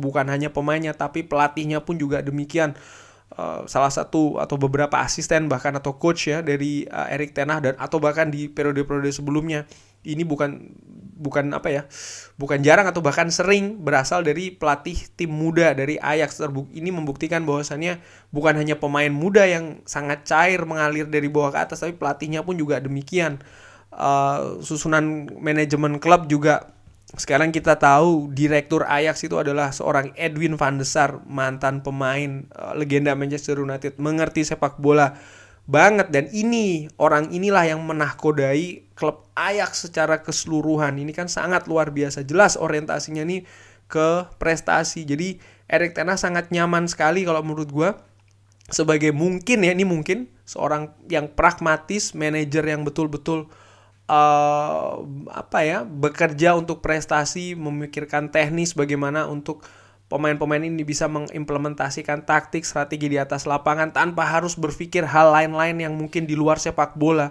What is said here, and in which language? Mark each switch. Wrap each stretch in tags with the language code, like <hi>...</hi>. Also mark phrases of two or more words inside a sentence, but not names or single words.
<id>Bukan hanya pemainnya tapi pelatihnya pun juga demikian. Salah satu atau beberapa asisten bahkan atau coach ya dari Erik ten Hag, dan atau bahkan di periode-periode sebelumnya ini bukan jarang atau bahkan sering berasal dari pelatih tim muda dari Ajax. Ini membuktikan bahwasannya bukan hanya pemain muda yang sangat cair mengalir dari bawah ke atas, tapi pelatihnya pun juga demikian. Susunan manajemen klub juga, sekarang kita tahu direktur Ajax itu adalah seorang Edwin van der Sar, mantan pemain legenda Manchester United, mengerti sepak bola banget, dan orang inilah yang menahkodai klub Ajax secara keseluruhan. Ini kan sangat luar biasa, jelas orientasinya nih ke prestasi. Jadi Erik ten Hag sangat nyaman sekali kalau menurut gue sebagai mungkin seorang yang pragmatis, manajer yang betul-betul bekerja untuk prestasi, memikirkan teknis bagaimana untuk pemain-pemain ini bisa mengimplementasikan taktik, strategi di atas lapangan tanpa harus berpikir hal lain-lain yang mungkin di luar sepak bola.</id>